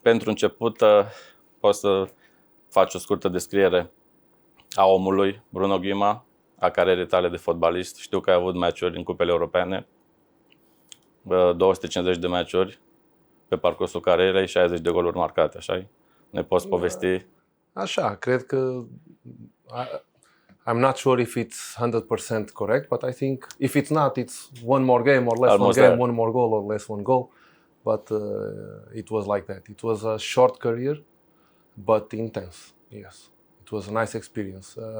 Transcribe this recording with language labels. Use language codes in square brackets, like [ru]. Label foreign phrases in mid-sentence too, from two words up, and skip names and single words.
[ro] Pentru început poți să faci o scurtă descriere a omului Bruno Guima, a carierei tale de fotbalist. Știu că ai avut meciuri în cupele europene, 250 de meciuri pe parcursul carierei, 60 de goluri marcate, așa? Ne poți povesti? Așa, cred că [en] I'm not sure if it's 100% correct, but I think if it's not, it's one more game or less Almost one game, there. one more goal or less one goal. But it was like that. It was a short career, but intense. Yes, it was a nice experience.